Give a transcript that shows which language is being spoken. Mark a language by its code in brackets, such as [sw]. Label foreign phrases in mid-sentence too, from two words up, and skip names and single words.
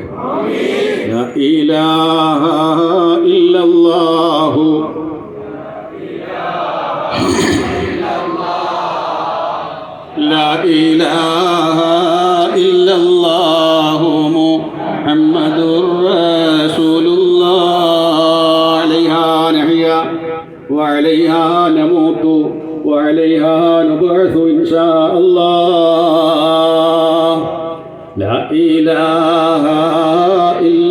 [ar] لا إله إلا الله لا إله إلا الله محمد رسول الله وعليها نموت وعليها نبعث إن شاء الله لا إله إلا